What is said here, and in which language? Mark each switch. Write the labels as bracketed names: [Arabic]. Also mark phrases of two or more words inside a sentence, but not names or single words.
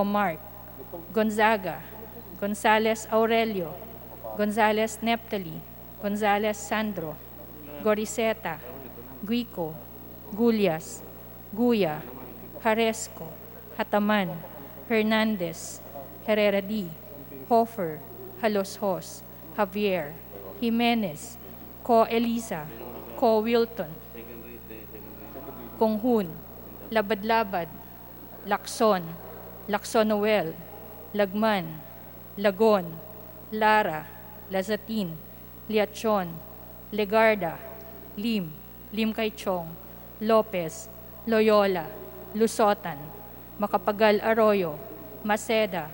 [English] Mark, Gonzaga, Gonzales Aurelio, Gonzales Neptali, Gonzales Sandro, Goriseta, Guico, Gulyas, Guya, Haresco, Hataman, Hernandez, Herrera D, Hofer, Haloshos, Javier, Jimenez, Co Elisa, Co Wilton, Konghun, Labad-Labad, Lacson, Lacson Noel, Lagman, Lagon, Lara, Lazatin, Liachon, Legarda, Lim, Lim Kaichong, Lopez, Loyola, Lusotan, Macapagal Arroyo, Maceda,